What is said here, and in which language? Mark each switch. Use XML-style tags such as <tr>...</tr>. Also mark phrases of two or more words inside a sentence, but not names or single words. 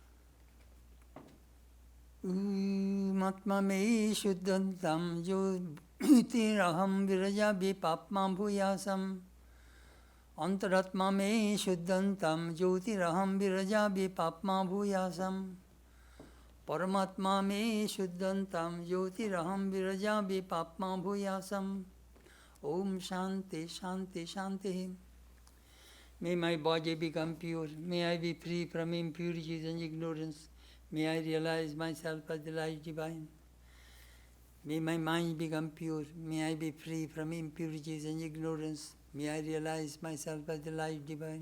<sa>मात्मा मे शुद्ध्यन्ताम् जो तिरहम् विरजा विपाप्मा भूयासम्. अन्तरात्मा मे शुद्ध्यन्ताम् ज्योतिरहम् विरजा विपाप्मा भूयासम्. परमात्मा मे शुद्ध्यन्ताम् ज्योतिरहम् विरजा विपाप्मा भूयासम्. ॐ शान्तिः शान्तिः शान्तिः.</sa> <en>May my body become pure. May I be free from impurities and ignorance. May I realize myself as the light divine. May my mind become pure. May I be free from impurities and ignorance. May I realize myself as the light divine.</en>